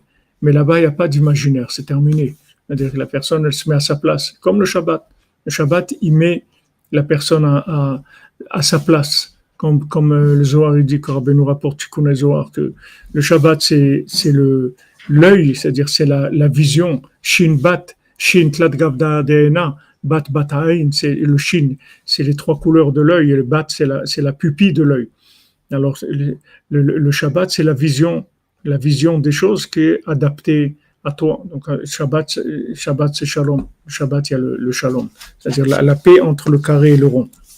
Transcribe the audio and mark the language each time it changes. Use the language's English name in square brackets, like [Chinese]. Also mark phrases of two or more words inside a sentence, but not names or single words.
[French] Mais là-bas, il n'y a pas d'imaginaire, c'est terminé. C'est-à-dire que la personne, elle se met à sa place. Comme le Shabbat. Le Shabbat, il met la personne à sa place. comme le Zohar il dit, que Rabbeinu rapporte Tikkun Zohar, que le Shabbat c'est l'œil, c'est-à-dire c'est la vision. [Aramaic] Shin bat, shin tlat gavda deena, bat bataïn, [French] c'est le shin, c'est les trois couleurs de l'œil, et le bat c'est la pupille de l'œil. Alors le Shabbat c'est la vision des choses qui est adaptée à toi. Donc Shabbat c'est shalom. Le Shabbat il y a le shalom, c'est-à-dire la paix entre le carré et le rond.